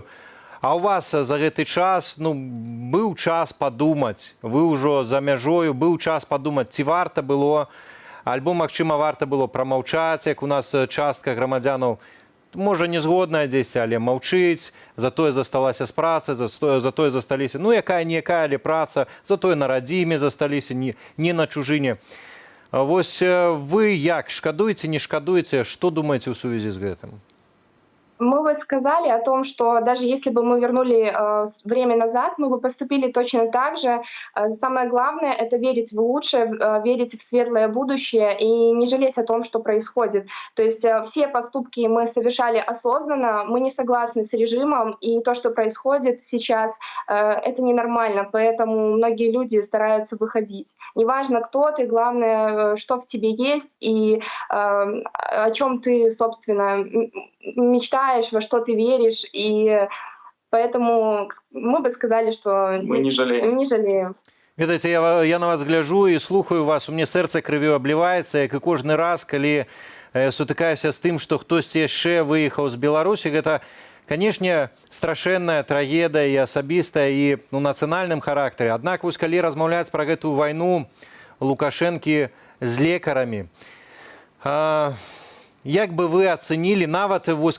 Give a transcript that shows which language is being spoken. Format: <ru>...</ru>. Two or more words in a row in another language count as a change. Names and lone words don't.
<be>А у вас за гэты час быў час падумаць, вы ўжо за мяжою, быў час падумаць, ці варта было, альбо, магчыма, варта было прамаўчаць, як у нас частка грамадзянаў, можа, не згодная дзесьці, але маўчыць, затое засталася з працы, затое засталіся, якая-ніякая, але праца, затое на радзіме засталіся, не на чужыне. Вось вы як шкадуеце, не шкадуеце, што думаеце ў сувязі з гэтым?</be> <ru>Мы бы сказали о том, что даже если бы мы вернули время назад, мы бы поступили точно так же. Самое главное — это верить в лучшее, верить в светлое будущее и не жалеть о том, что происходит. То есть все поступки мы совершали осознанно, мы не согласны с режимом, и то, что происходит сейчас, это ненормально, поэтому многие люди стараются выходить. Неважно, кто ты, главное, что в тебе есть и о чем ты, собственно, мечтаешь, во что ты веришь, и поэтому мы бы сказали, что мы не жалеем. Не жалеем.</ru> <be>Ведаеце, я на вас гляжу і слухаю вас, у мне сэрца крывёй абліваецца, як і кожны раз, калі сутыкаюся з тым, што хтосьці яшчэ выехаў з Беларусі, гэта, канешне, страшэнная трагедыя і асабістая, і ў нацыянальным характары. Аднак, вось калі размаўляць пра гэтую вайну Лукашэнкі з лекарамі, як бы вы ацэнілі, нават вось</be>